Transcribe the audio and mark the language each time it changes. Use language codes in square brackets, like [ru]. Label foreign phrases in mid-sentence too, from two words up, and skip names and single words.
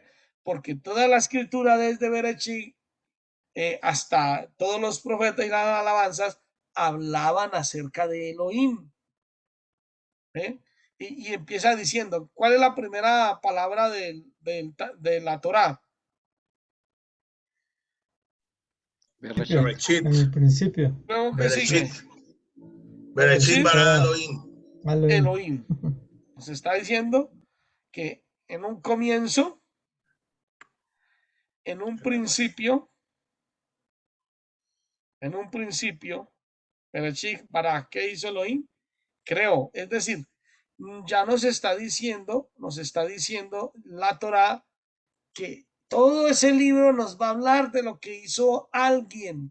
[es] Porque toda la escritura desde Bereshit hasta todos los profetas y las alabanzas hablaban acerca de Elohim. Y empieza diciendo, ¿cuál es la primera palabra de la Torá? Bereshit. En el principio. Luego que sigue. [he] בראשית ברא אלוהים. [es] Elohim. Se está diciendo que en un comienzo, en un principio, Bereshit, ¿para qué hizo Elohim? Creó. Es decir, ya nos está diciendo la Torá que todo ese libro nos va a hablar de lo que hizo alguien.